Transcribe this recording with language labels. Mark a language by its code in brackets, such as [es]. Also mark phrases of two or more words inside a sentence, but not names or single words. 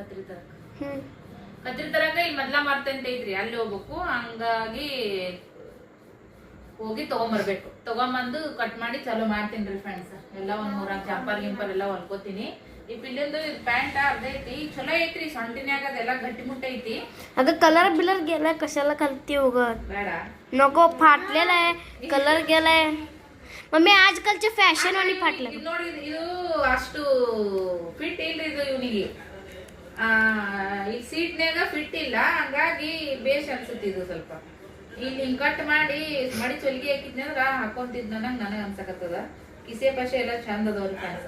[kn] ಕತ್ರಿ ತರಕ ಕದ್ರಿ ತರಕ ಇಲ್ಲಿ ಮೊದ್ಲ ಮಾರ್ತಂತ ಐತ್ರಿ, ಅಲ್ಲಿ ಹೋಗ್ಬೇಕು. ಹಂಗಾಗಿ ಹೋಗಿ ತಗೊಂಬರ್ಬೇಕು. ತಗೊಂಬಂದು ಕಟ್ ಮಾಡಿ ಚಾಲೂ ಮಾಡ್ತೀನಿ ಫ್ರೆಂಡ್ಸ್. ಎಲ್ಲ ಒಂದ್ 3 ಜಂಪರ್ ಗಿಂಪರ್ ಎಲ್ಲ ಹೊಲ್ಕೋತೀನಿ. ಈ ಪಿಲ್ಲಿಂದು ಪ್ಯಾಂಟ್ ಅರ್ಧ ಐತಿ, ಚಲೋ ಐತ್ರಿ. ಸೊಂಟಿನ್ಯಾಗ ಅದೆಲ್ಲ ಗಟ್ಟಿ ಮುಟ್ಟ ಐತಿ. [mr] अगं कलर बिलर गेलाय, कशाला घालते उगत? [kn] ಬೇಡ [mr] नको, फाटलेला आहे, कलर गेलाय. मम्मी आजकालचे फॅशन वाली फाटलं. [kn] ಇದು ನೋಡಿ, ಇದು ಅಷ್ಟು ಫಿಟ್ ಇಲ್ರಿ ಇದು ಇವನಿಗೆ. ಈ ಸೀಟ್ನ್ಯಾಗ ಫಿಟ್ ಇಲ್ಲ, ಹಂಗಾಗಿ ಬೇಷ್ ಅನ್ಸುತ್ತೆ ಇದು. ಸ್ವಲ್ಪ ಇಲ್ಲಿ ಹಿಂಗ್ ಕಟ್ ಮಾಡಿ ಮಡಿ ಚೊಲ್ಗಿ ಹಾಕಿದ್ನಂದ್ರ ಹಾಕೊಂತಿದ್ ನನಗ್ ಅನ್ಸಕತ್ತದ. ಕಿಸೆ ಪಸೆ ಎಲ್ಲ ಚಂದ ಅದಾವ್ರಿ ಫ್ರೆಂಡ್ಸ್.